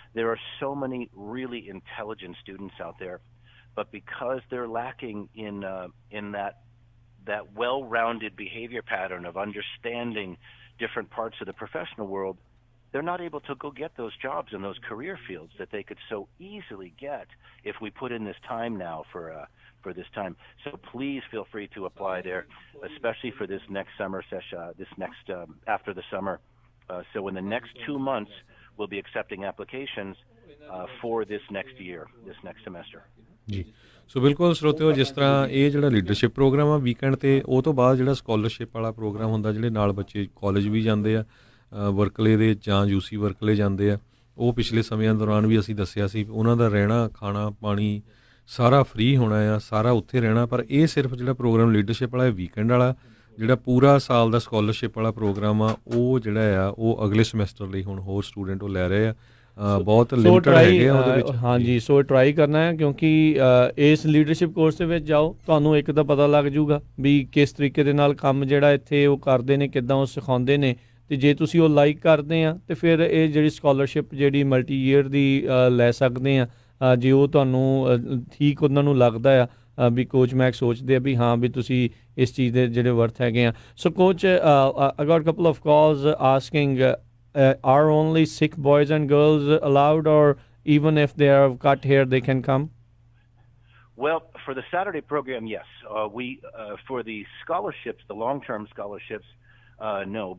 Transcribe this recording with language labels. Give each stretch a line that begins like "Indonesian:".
English: There are so many really intelligent students out there, but because they're lacking in that well-rounded behavior pattern of understanding different parts of the professional world, they're not able to go get those jobs in those career fields that they could so easily get if we put in this time now for this time. So please feel free to apply there, especially for this next summer session, after the summer. So in the next 2 months, we'll be accepting applications for this next year, this next semester.
Punjabi: ਜੀ ਸੋ ਬਿਲਕੁਲ ਸਰੋਤਿਓ, ਜਿਸ ਤਰ੍ਹਾਂ ਇਹ ਜਿਹੜਾ leadership programme ਆ weekend 'ਤੇ, ਉਹ ਤੋਂ ਬਾਅਦ ਜਿਹੜਾ ਸਕਾਲਰਸ਼ਿਪ ਵਾਲਾ ਪ੍ਰੋਗਰਾਮ ਹੁੰਦਾ, ਜਿਹੜੇ ਨਾਲ ਬੱਚੇ ਕਾਲਜ ਵੀ ਜਾਂਦੇ ਆ, ਵਰਕਲੇ ਦੇ ਜਾਂ UC ਵਰਕਲੇ ਜਾਂਦੇ ਆ, ਉਹ ਪਿਛਲੇ ਸਮਿਆਂ ਦੌਰਾਨ ਵੀ ਅਸੀਂ ਦੱਸਿਆ ਸੀ ਉਹਨਾਂ ਦਾ ਰਹਿਣਾ ਖਾਣਾ ਪਾਣੀ ਸਾਰਾ ਫ੍ਰੀ ਹੋਣਾ ਆ, ਸਾਰਾ ਉੱਥੇ ਰਹਿਣਾ। ਪਰ ਇਹ ਸਿਰਫ ਜਿਹੜਾ ਪ੍ਰੋਗਰਾਮ ਲੀਡਰਸ਼ਿਪ ਵਾਲਾ ਵੀਕਐਂਡ ਵਾਲਾ, ਜਿਹੜਾ ਪੂਰਾ ਸਾਲ ਦਾ ਸਕਾਲਰਸ਼ਿਪ ਵਾਲਾ ਪ੍ਰੋਗਰਾਮ ਆ ਉਹ ਜਿਹੜਾ ਆ ਉਹ ਅਗਲੇ ਸਮੈਸਟਰ ਲਈ ਹੁਣ ਹੋਰ ਸਟੂਡੈਂਟ ਉਹ ਲੈ ਰਹੇ ਆ। ਬਹੁਤ ਲਿਮਟਡ ਹੈਗੇ ਆ ਉਹਦੇ ਵਿੱਚ। ਹਾਂਜੀ, ਸੋ ਟਰਾਈ ਕਰਨਾ ਹੈ ਕਿਉਂਕਿ ਇਸ ਲੀਡਰਸ਼ਿਪ ਕੋਰਸ ਦੇ ਵਿੱਚ ਜਾਓ, ਤੁਹਾਨੂੰ ਇੱਕ ਤਾਂ ਪਤਾ ਲੱਗ ਜੂਗਾ ਵੀ ਕਿਸ ਤਰੀਕੇ ਦੇ ਨਾਲ ਕੰਮ ਜਿਹੜਾ ਇੱਥੇ ਉਹ ਕਰਦੇ ਨੇ, ਕਿੱਦਾਂ ਉਹ ਸਿਖਾਉਂਦੇ ਨੇ, ਤੇ ਜੇ ਤੁਸੀਂ ਉਹ ਲਾਈਕ ਕਰਦੇ ਆ ਤੇ ਫਿਰ ਇਹ ਜਿਹੜੀ ਸਕਾਲਰਸ਼ਿਪ ਜਿਹੜੀ ਮਲਟੀ ਈਅਰ ਦੀ ਲੈ ਸਕਦੇ ਆ, ਜੇ ਉਹ ਤੁਹਾਨੂੰ ਠੀਕ ਉਹਨਾਂ ਨੂੰ ਲੱਗਦਾ ਆ ਵੀ ਕੋਚ ਮੈਕ ਸੋਚਦੇ ਆ ਵੀ ਹਾਂ ਵੀ ਤੁਸੀਂ ਇਸ ਚੀਜ਼ ਦੇ ਜਿਹੜੇ ਵਰਥ ਹੈਗੇ ਆ।
English: So coach, I got a couple of calls asking are only Sikh boys and girls allowed, or even if they have cut hair they can come? Well, for the Saturday program, yes. For the scholarships, the long-term scholarships, no.